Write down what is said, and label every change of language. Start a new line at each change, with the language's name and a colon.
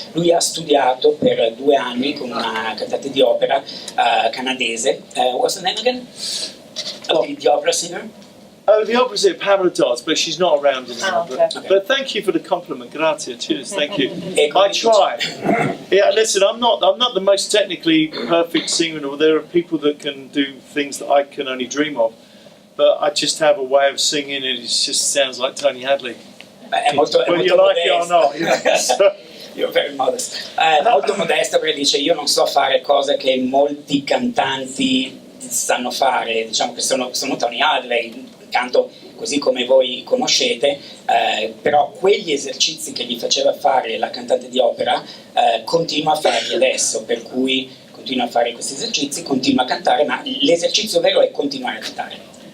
Italian: Lui ha studiato per 2 anni con una cantante di opera canadese.
English: What's the name again? The opera singer? Oh, the opera singer, Paola Gallo, but she's not around anymore. Okay. But thank you for the compliment, grazie, cheers, thank you. I try. Yeah, listen, I'm not the most technically perfect singer, or there are people that can do things that I can only dream of. But I just have a way of singing and it just sounds like Tony Hadley. Whether you like it or not. You know? You're very modest.
Italian: Molto modesto, perché dice io non so fare cose che molti cantanti sanno fare, diciamo che sono Tony Hadley, canto così come voi conoscete, però quegli esercizi che gli faceva fare la cantante di opera continua a farli adesso, per cui continua a fare questi esercizi, continua a cantare, ma l'esercizio vero è continuare a cantare.